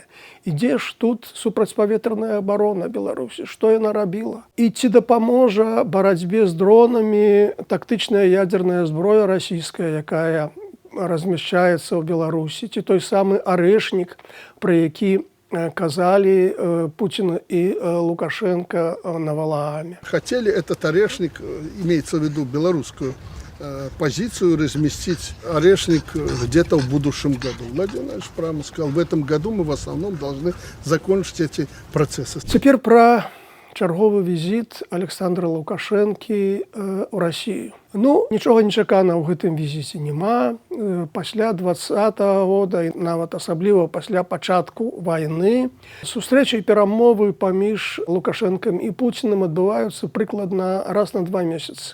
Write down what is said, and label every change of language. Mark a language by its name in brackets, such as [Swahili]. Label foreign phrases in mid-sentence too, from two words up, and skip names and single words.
[Belarusian] І дзе ж тут супрацьпаветраная абарона Беларусі? Што яна рабіла? І ці дапаможа барацьбе з дронамі тактычная ядзерная зброя расійская, якая размяшчаецца ў Беларусі, ці той самы арэшнік, пра які казали Путин и Лукашенко на Валааме. [Russian] Хотели этот орешник, имеется в виду белорусскую позицию, разместить орешник где-то в будущем году. Владимир Владимирович прямо сказал, в этом году мы в основном должны закончить эти процессы. Теперь про [Belarusian] чарговы візіт Александра Лукашэнкі ў Расію. Ну, нічога нечаканага ў гэтым візіце няма. Пасля 2020 года, і нават асабліва пасля пачатку вайны, сустрэчы і перамовы паміж Лукашэнкам і Пуцінам адбываюцца прыкладна раз на 2 месяцы.